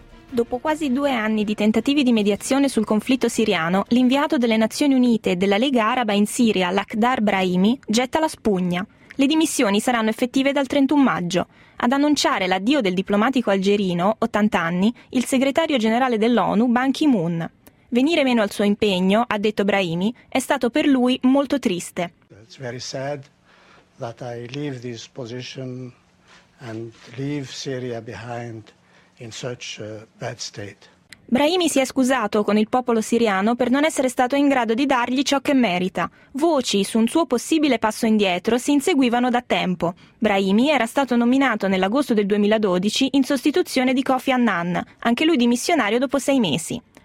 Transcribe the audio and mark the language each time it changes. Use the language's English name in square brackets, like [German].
[Italian] Dopo quasi due anni di tentativi di mediazione sul conflitto siriano, l'inviato delle Nazioni Unite e della Lega Araba in Siria, Lakhdar Brahimi, getta la spugna. Le dimissioni saranno effettive dal 31 maggio. Ad annunciare l'addio del diplomatico algerino, 80 anni, il segretario generale dell'ONU, Ban Ki-moon. Venire meno al suo impegno, ha detto Brahimi, è stato per lui molto triste. [English] It's very sad that I leave this position and leave Syria behind in such a bad state. [Italian] Brahimi si è scusato con il popolo siriano per non essere stato in grado di dargli ciò che merita. Voci su un suo possibile passo indietro si inseguivano da tempo. Brahimi era stato nominato nell'agosto del 2012 in sostituzione di Kofi Annan, anche lui dimissionario dopo sei mesi.